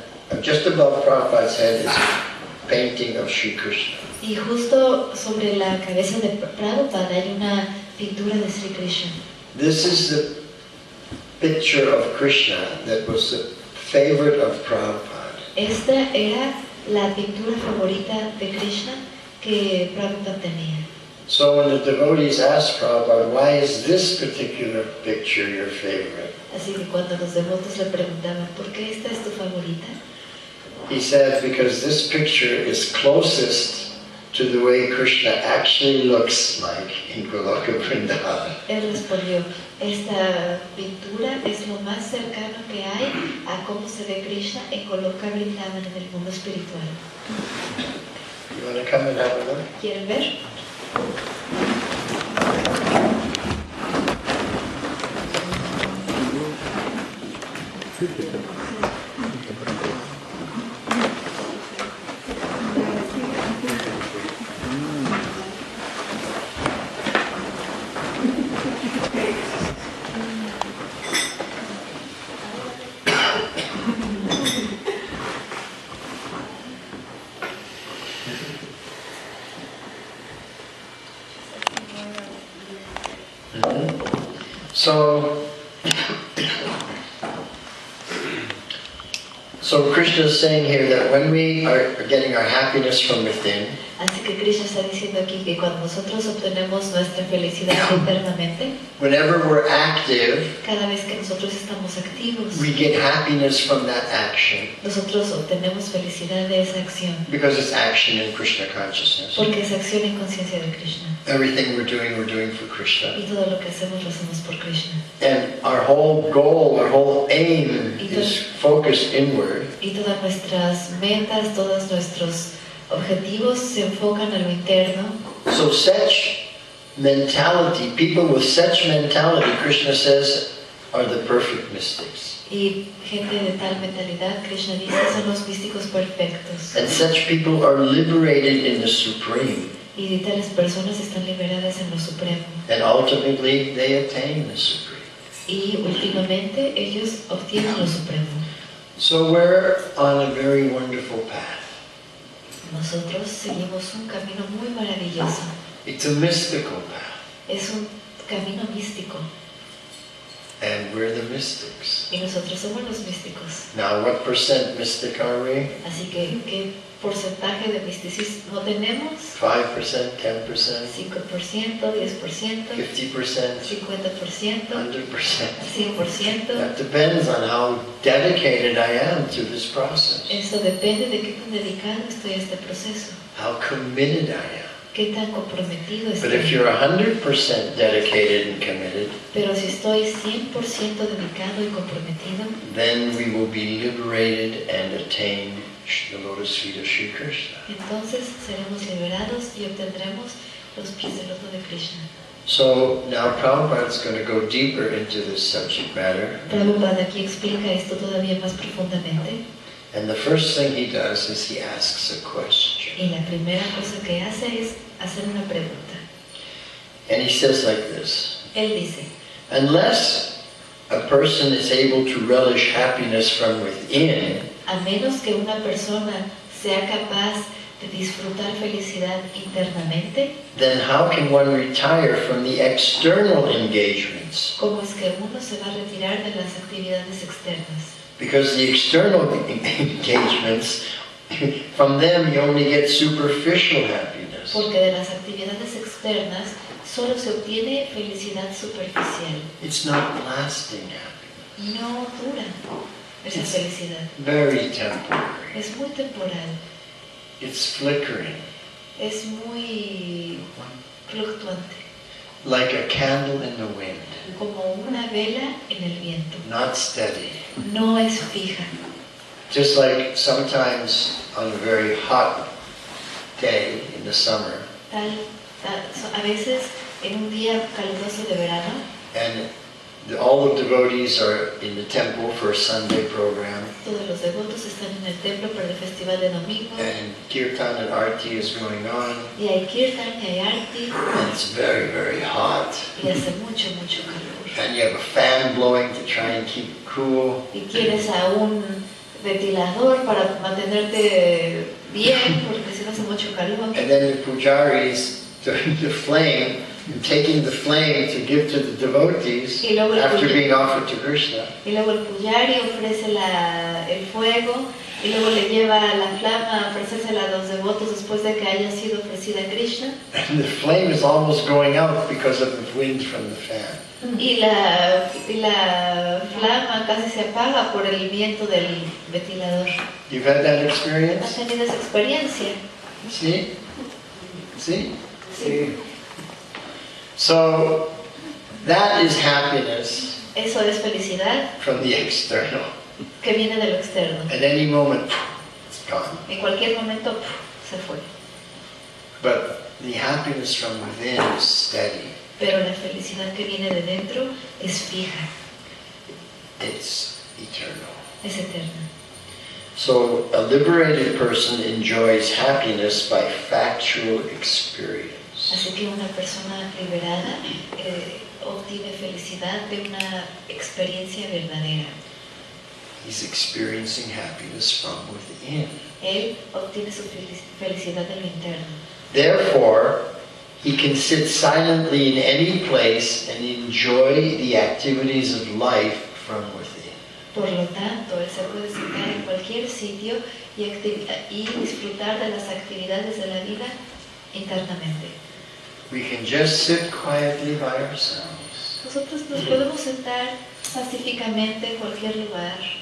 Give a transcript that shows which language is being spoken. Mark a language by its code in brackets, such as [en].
[en] And just above Prabhupada's head is a painting of Sri Krishna. [es] Y justo sobre la cabeza de Prabhupada hay una pintura de Sri Krishna. [en] This is the picture of Krishna that was the favorite of Prabhupada. [es] Esta era la pintura favorita de Krishna que Prabhupada tenía. [en] So when the devotees asked Prabhupada, why is this particular picture your favorite? [es] Así que cuando los devotos le preguntaban, ¿por qué esta es tu favorita? [en] He said, because this picture is closest to the way Krishna actually looks like in Goloka Vrindavan. [es] Él respondió, esta pintura es lo más cercano que hay a cómo se ve Krishna en Goloka Vrindavan en el mundo espiritual. [en] You want to come and have a look? [es] ¿Quieren ver? [en] So Krishna is saying here that when we are getting our happiness from within, [es] Así que Krishna está diciendo aquí que cuando nosotros obtenemos nuestra felicidad internamente, [en] whenever we're active, [es] cada vez que nosotros estamos activos, [en] we get happiness from that action [es] nosotros obtenemos felicidad de esa acción, [en] because it's action in Krishna consciousness. [es] porque es acción en conciencia de Krishna. [en] Everything we're doing for Krishna. [es] Y todo lo que hacemos lo hacemos por Krishna. [en] And our whole goal, our whole aim is focused inward. [es] Y todas nuestras metas, todos nuestros objetivos se enfocan a lo interno. [en] So such mentality, people with such mentality, Krishna says, are the perfect mystics. [es] Y gente de tal mentalidad, Krishna dice, son los místicos perfectos. [en] And such people are liberated in the Supreme. [es] Y tales personas están liberadas en lo supremo. [en] And ultimately they attain the Supreme. [es] Y últimamente ellos obtienen lo supremo. [en] So we're on a very wonderful path. [es] Nosotros seguimos un camino muy maravilloso. [en] It's a mystical path. [es] Es un camino místico. [en] And we're the mystics. [es] Y nosotros somos los místicos. [en] Now what percent mystic are we? [es] Así que, ¿qué porcentaje de misticismo tenemos? [en] 5%, 10%, [es] 5%, 10%, [en] 50%, [es] 50%, [en] 100%. [es] 100%. [en] That depends on how dedicated I am to this process. [es] Eso depende de qué tan dedicado estoy a este proceso. [en] How committed I am. [es] Qué tan comprometido [en] But [es] estoy. [en] if you're 100% dedicated and committed, [es] Pero si estoy 100% dedicado y comprometido, [en] then we will be liberated and attain the lotus feet of Sri Krishna. [es] entonces seremos liberados y obtendremos los pies del loto de Krishna. [en] So now Prabhupada is going to go deeper into this subject matter. [es] Prabhupada aquí explica esto todavía más profundamente. [en] And the first thing he does is he asks a question. [es] Y la primera cosa que hace es hacer una pregunta. [en] And he says like this: [es] Él dice, [en] unless a person is able to relish happiness from within, [es] a menos que una persona sea capaz de disfrutar felicidad internamente, [en] then how can one retire from the external engagements? [es] ¿cómo es que uno se va a retirar de las actividades externas? [en] Because the external engagements, from them you only get superficial happiness. [es] Porque de las actividades externas solo se obtiene felicidad superficial. [en] It's not lasting happiness. [es] No dura esa felicidad. [en] Very temporary. [es] Es muy temporal. [en] It's flickering. [es] Es muy fluctuante. [en] Like a candle in the wind. [es] Como una vela en el viento. [en] Not steady. [es] No es fija. [en] Just like sometimes on a very hot day in the summer, [es] A veces en un día caluroso de verano, [en] and all the devotees are in the temple for a Sunday program, [es] todos los devotos están en el templo para el festival de domingo, [en] and kirtan and arti is going on, [es] y hay kirtan y hay arti, [en] and it's very, very hot, [es] y hace mucho, mucho calor. [en] and you have a fan blowing to try and keep it cool, [es] Y tienes a un ventilador para mantenerte bien, porque si no hace mucho calor. [en] and then the pujaris doing the flame, and taking the flame to give to the devotees [es] Y luego el [en] after [es] puja- [en] being offered to Krishna. [es] Y luego el pujari ofrece el fuego, y luego le lleva la flama a ofrecérsela a los devotos después de que haya sido ofrecida a Krishna. [en] And the flame is almost going out because of the wind from the fan. [es] Y la flama casi se apaga por el viento del ventilador. [en] You've had that [es] ¿Has [en] experience? [es] tenido esa experiencia? [en] See? See? [es] Sí. [en] So, that is happiness [es] Eso es felicidad [en] from the external. [es] que viene de lo externo. [en] At any moment, it's gone. [es] En cualquier momento se fue. [en] But the happiness from within is steady. [es] Pero la felicidad que viene de dentro es fija, [en] It's eternal. [es] es eterna. [en] So, a liberated person enjoys happiness by factual experience. [es] Así que una persona liberada obtiene felicidad de una experiencia verdadera. [en] He's experiencing happiness from within. [es] Él obtiene su felicidad de lo interno. [en] Therefore, he can sit silently in any place and enjoy the activities of life from within. [es] Por lo tanto, él se puede sentar en cualquier sitio y disfrutar de las actividades de la vida internamente. [en] We can just sit quietly by ourselves [es] Nosotros nos podemos sentar pacíficamente en cualquier lugar